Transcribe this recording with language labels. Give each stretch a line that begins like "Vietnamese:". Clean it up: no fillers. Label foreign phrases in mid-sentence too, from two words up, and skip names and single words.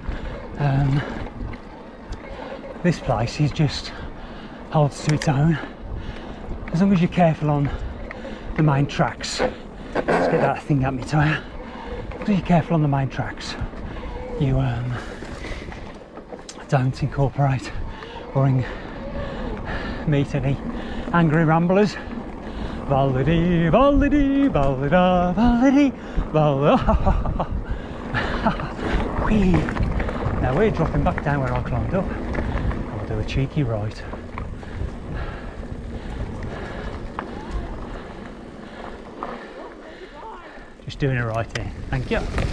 English: This place is just holds to its own, as long as you're careful on the main tracks. Let's get that thing at me tyre. As long as you're careful on the main tracks, you don't incorporate or meet any angry ramblers Validi, validi, valida, validi, valida. Whee. Now we're dropping back down where I climbed up. I'll do a cheeky right. Just doing it right here. Thank you.